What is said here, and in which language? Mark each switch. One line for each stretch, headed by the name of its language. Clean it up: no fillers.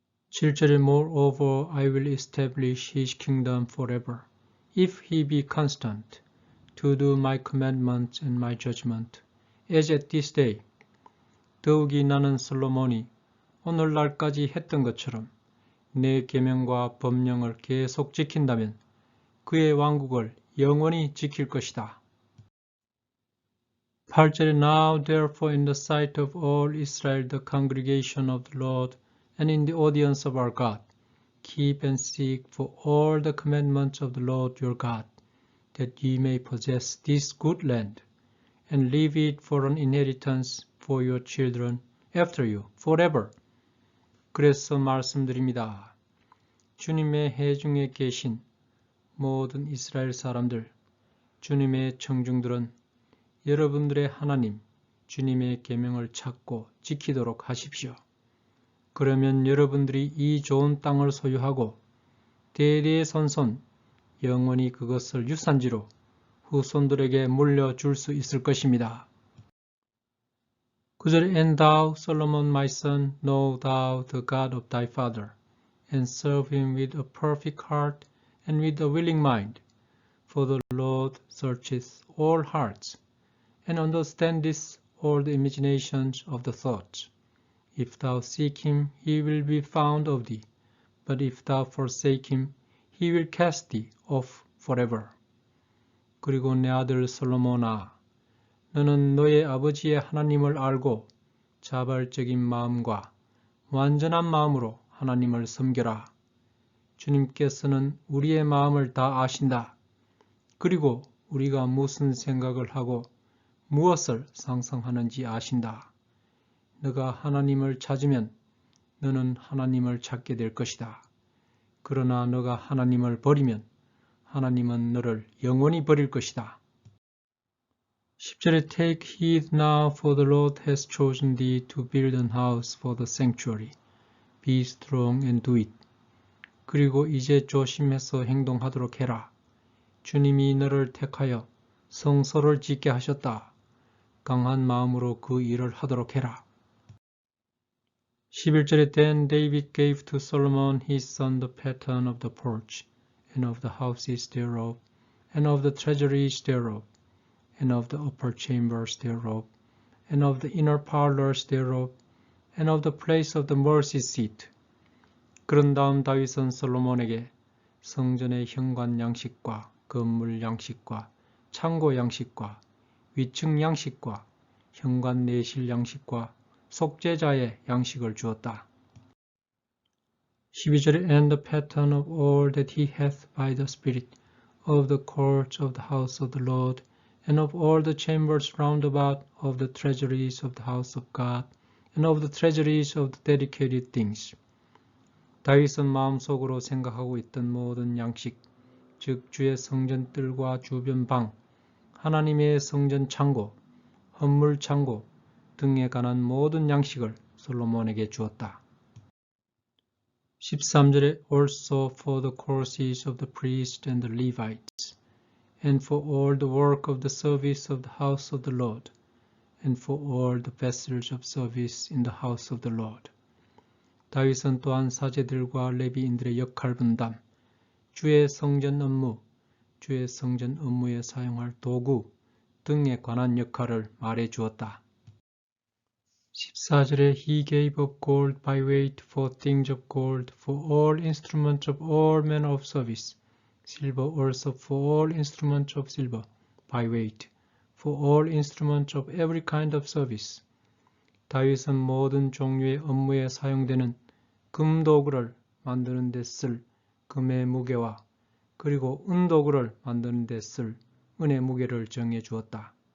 Korean: 7절에
English: Moreover, I will establish his kingdom forever, if he be constant, to do my commandments and my judgment, as at this day.
Korean: 더욱이 나는 솔로몬이 오늘날까지 했던 것처럼 내 계명과 법령을 계속 지킨다면 그의 왕국을 영원히 지킬 것이다. 8절에
English: Now therefore in the sight of all Israel the congregation of the Lord and in the audience of our God, keep and seek for all the commandments of the Lord your God, that ye may possess this good land, and leave it for an inheritance for your children after you, forever.
Korean: 그래서 말씀드립니다. 주님의 회중에 계신 모든 이스라엘 사람들, 주님의 청중들은 여러분들의 하나님, 주님의 계명을 찾고 지키도록 하십시오. 그러면 여러분들이 이 좋은 땅을 소유하고 대대손손 영원히 그것을 유산지로 후손들에게 물려줄 수 있을 것입니다. 9절
English: And thou, Solomon, my son, know thou the God of thy father, and serve him with a perfect heart and with a willing mind. For the Lord searcheth all hearts, and understandeth all the imaginations of the thoughts. If thou seek him, he will be found of thee. But if thou forsake him, he will cast thee off forever.
Korean: 그리고 내 아들 솔로몬아, 너는 너의 아버지의 하나님을 알고 자발적인 마음과 완전한 마음으로 하나님을 섬겨라. 주님께서는 우리의 마음을 다 아신다. 그리고 우리가 무슨 생각을 하고 무엇을 상상하는지 아신다. 너가 하나님을 찾으면 너는 하나님을 찾게 될 것이다. 그러나 너가 하나님을 버리면 하나님은 너를 영원히 버릴 것이다. 10절에
English: Take heed now, for the Lord has chosen thee to build an house for the sanctuary. Be strong and do it.
Korean: 그리고 이제 조심해서 행동하도록 해라. 주님이 너를 택하여 성소를 짓게 하셨다. 강한 마음으로 그 일을 하도록 해라. 11절에
English: Then David gave to Solomon his son the pattern of the porch, and of the houses thereof, and of the treasuries thereof, and of the upper chambers thereof, and of the inner parlors thereof, and of the place of the mercy seat.
Korean: 그런 다음 다윗은 솔로몬에게 성전의 현관 양식과 건물 양식과 창고 양식과 위층 양식과 현관 내실 양식과 속죄자의 양식을 주었다. 12절에
English: And the pattern of all that he hath by the Spirit of the courts of the house of the Lord, and of all the chambers round about, of the treasuries of the house of God, and of the treasuries of the dedicated things.
Korean: 다윗은 마음속으로 생각하고 있던 모든 양식, 즉 주의 성전 뜰과 주변 방, 하나님의 성전 창고, 헌물 창고 등에 관한 모든 양식을 솔로몬에게 주었다. 13절에
English: Also for the courses of the priests and the Levites, and for all the work of the service of the house of the Lord, and for all the vessels of service in the house of the Lord.
Korean: 다윗은 또한 사제들과 레비인들의 역할 분담, 주의 성전 업무, 주의 성전 업무에 사용할 도구 등에 관한 역할을 말해 주었다. 14절에
English: He gave of gold by weight for things of gold, for all instruments of all manner of service, silver also for all instruments of silver by weight, for all instruments of every kind of service.
Korean: 다윗은 모든 종류의 업무에 사용되는 금도구를 만드는 데 쓸 금의 무게와 그리고 은도구를 만드는 데 쓸 은의 무게를 정해 주었다.